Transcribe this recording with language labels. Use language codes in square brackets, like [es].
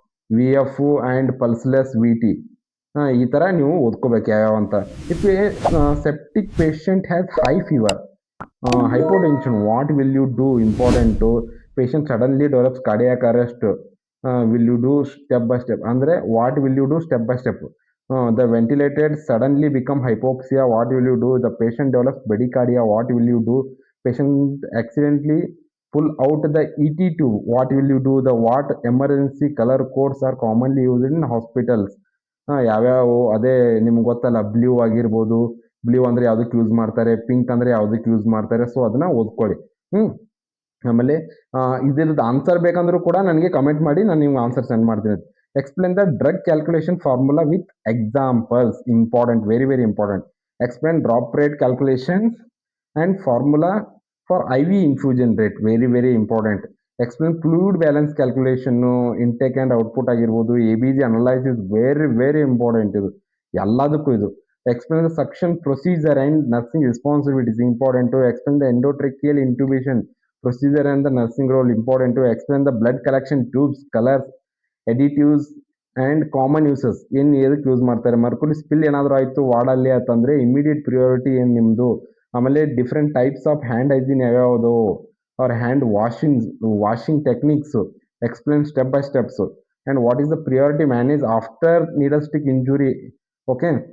[kn] VF and ಪಲ್ಸ್ಲೆಸ್ VT. ಈ ಥರ ನೀವು ಓದ್ಕೋಬೇಕು ಯಾವ್ಯಾವ ಅಂತ. [en] If a septic patient has high fever, hypotension, what will you do? Important. Patient suddenly develops cardiac arrest, will you do step by step? ಅಂದರೆ what will you do step by step? The ventilated suddenly become hypoxia, what will you do? The patient develops bradycardia, what will you do? Patient accidentally pull out the ET2, what will you do? The what emergency color codes are commonly used in hospitals? [kn] ಯಾವ್ಯಾವು ಅದೇ ನಿಮ್ಗೆ ಗೊತ್ತಲ್ಲ, blue ಆಗಿರ್ಬೋದು, blue ಅಂದರೆ ಯಾವುದಕ್ಕೆ use ಮಾಡ್ತಾರೆ, pink ಅಂದರೆ ಯಾವುದಕ್ಕೆ ಯೂಸ್ ಮಾಡ್ತಾರೆ, ಸೊ ಅದನ್ನು ಓದ್ಕೊಳ್ಳಿ. ಆಮೇಲೆ ಇದ್ರದ್ದು ಆನ್ಸರ್ ಬೇಕಂದ್ರೂ ಕೂಡ ನನಗೆ ಕಮೆಂಟ್ ಮಾಡಿ, ನಾನು ನಿಮ್ಗೆ ಆನ್ಸರ್ ಸೆಂಡ್ ಮಾಡ್ತೀನಿ. [en] Explain the drug calculation formula with examples. Important, very very important. Explain drop rate calculations and formula for IV infusion rate. Very very important. Explain fluid balance calculation, intake and output ಆಗಿರ್ಬೋದು, ABG analysis, very very important [kn] ಇದು ಎಲ್ಲದಕ್ಕೂ ಇದು. [en] Explain the suction procedure and nursing responsibilities. Important to explain the endotracheal intubation procedure and the nursing role. Important to explain the blood collection tubes, colors, additives and common uses, [kn] ಏನು ಎದಕ್ಕೆ use ಮಾಡ್ತಾರೆ? Mercury spill ಏನಾದರೂ ಆಯಿತು ವಾರ್ಡಲ್ಲಿ ಅಂತಂದರೆ immediate priority ಏನು ನಿಮ್ಮದು? [en] ಆಮೇಲೆ different types of hand hygiene ಯಾವ್ಯಾವುದು, ಅವ್ರ hand washing techniques, explain step by steps, and what is the priority manage after needle stick injury. Okay.